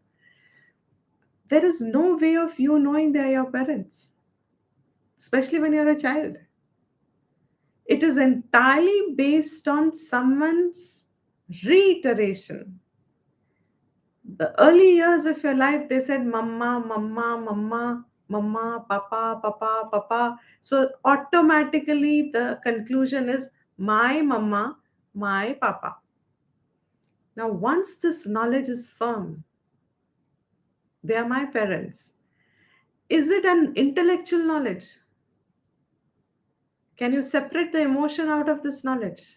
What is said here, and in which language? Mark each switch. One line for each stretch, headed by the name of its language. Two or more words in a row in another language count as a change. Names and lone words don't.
English: There is no way of you knowing they are your parents, especially when you're a child. It is entirely based on someone's reiteration. The early years of your life, they said mama, mama, mama, mama, papa, papa, papa. So automatically the conclusion is my mama, my papa. Now, once this knowledge is firm, they are my parents. Is it an intellectual knowledge? Can you separate the emotion out of this knowledge?